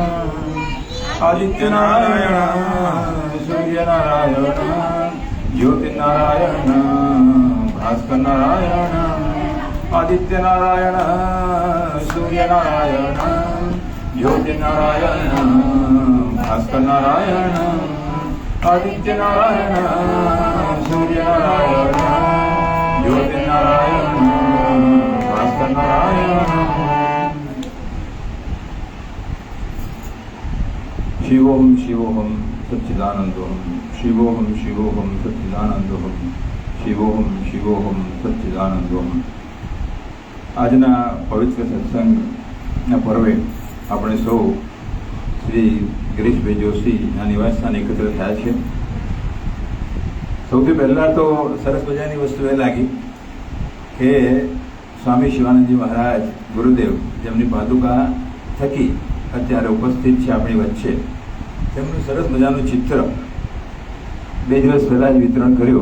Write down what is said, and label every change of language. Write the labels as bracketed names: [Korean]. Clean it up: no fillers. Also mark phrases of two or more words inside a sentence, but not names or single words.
[Sanskrit] आदित्यनारायण सूर्यनारायण ज्योतिर्नारायण भास्करनारायण आदित्यनारायण सूर्यनारायण ज्योतिर्नारायण भास्करनारायण आदित्यनारायण सूर्यनारायण ज्योतिर्नारायण भास्करनारायण। शिवोहम शिवोहम सच्चिदानंदोहम शिवोहम शिवोहम सच्चिदानंदोहम शिवोहम शिवोहम सच्चिदानंदोहम। [Gujarati] આજના પવિત્ર સત્સંગના પર્વે આપણે સૌ શ્રી ગિરીશભાઈ જોશીના નિવાસસ્થાને એકત્ર થયા છે. સૌથી પહેલાં તો સરસ મજાની વસ્તુ એ લાગી કે સ્વામી શિવાનંદજી મહારાજ ગુરુદેવ જેમની પાદુકા થકી અત્યારે ઉપસ્થિત છે આપણી વચ્ચે, તેમનું સરસ મજાનું ચિત્ર 2 દિવસ પહેલાં જ વિતરણ કર્યું.